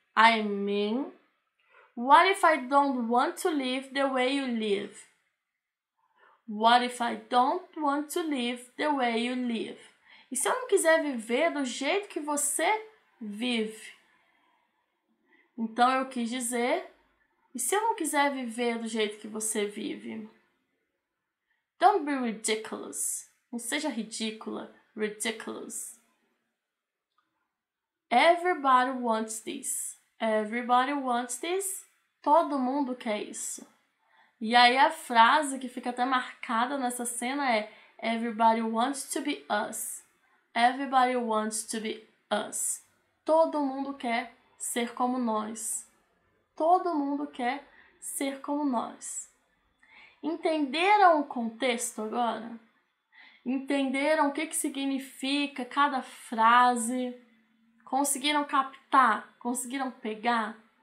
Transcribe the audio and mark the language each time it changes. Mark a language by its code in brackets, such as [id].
[en] I mean, what if I don't want to live the way you live? What if I don't want to live the way you live? [pt] E se eu não quiser viver do jeito que você vive? Então eu quis dizer, e se eu não quiser viver do jeito que você vive? [en] Don't be ridiculous. [pt] Não seja ridícula. [en] Ridiculous. Everybody wants this. Everybody wants this. [pt] Todo mundo quer isso. E aí a frase que fica até marcada nessa cena é [en] Everybody wants to be us. Everybody wants to be us. [pt] Todo mundo quer ser como nós. Todo mundo quer ser como nós. Entenderam o contexto agora? Entenderam o que significa cada frase? Conseguiram captar? Conseguiram pegar?